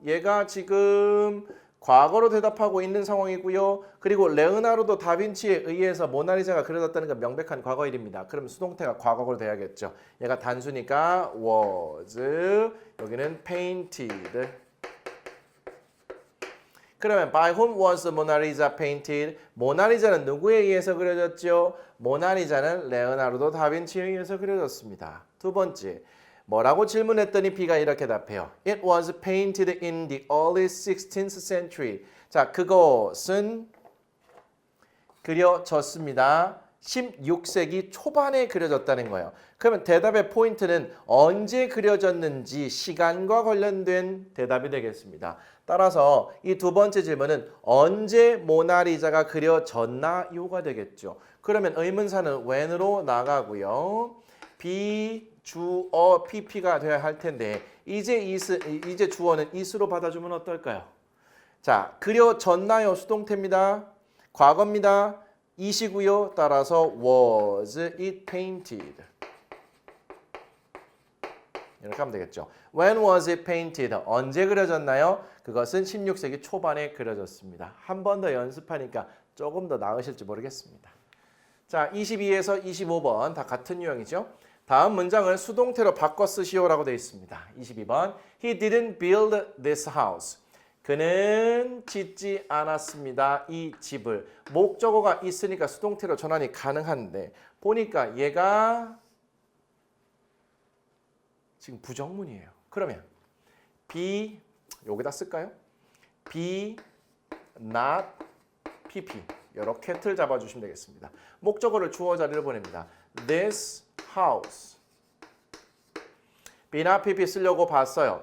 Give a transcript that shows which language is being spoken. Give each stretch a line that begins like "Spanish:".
Korean: 얘가 지금 과거로 대답하고 있는 상황이고요. 그리고 레오나르도 다빈치에 의해서 모나리자가 그려졌다는 건 명백한 과거일입니다. 그럼 수동태가 과거로 돼야겠죠. 얘가 단수니까 was, 여기는 painted. 그러면
English: by whom was Mona Lisa painted?
Korean: 모나리자는 누구에 의해서 그려졌죠? 모나리자는 레오나르도 다빈치에 의해서 그려졌습니다. 두 번째. 뭐라고 질문했더니 B가 이렇게 답해요.
English: It was painted in the early 16th century.
Korean: 자, 그것은 그려졌습니다. 16세기 초반에 그려졌다는 거예요. 그러면 대답의 포인트는 언제 그려졌는지 시간과 관련된 대답이 되겠습니다. 따라서 이 두 번째 질문은 언제 모나리자가 그려졌나요가 되겠죠. 그러면 의문사는 when으로 나가고요. B 주어 PP가 돼야 할 텐데 이제 주어는 is로 받아주면 어떨까요? 자, 그려졌나요? 수동태입니다. 과거입니다. is이고요. 따라서
English: was it painted?
Korean: 이렇게 하면 되겠죠.
English: When was it painted?
Korean: 언제 그려졌나요? 그것은 16세기 초반에 그려졌습니다. 한 번 더 연습하니까 조금 더 나으실지 모르겠습니다. 자, 22에서 25번 다 같은 유형이죠. 다음 문장을 수동태로 바꿔 쓰시오라고 되어 있습니다.
English: 22번 He didn't build this house.
Korean: 그는 짓지 않았습니다. 이 집을. 목적어가 있으니까 수동태로 전환이 가능한데 보니까 얘가 지금 부정문이에요. 그러면 be 여기다 쓸까요? be not pp 이렇게 틀 잡아주시면 되겠습니다. 목적어를 주어 자리를 보냅니다.
English: This house be not pp
Korean: 쓰려고 봤어요.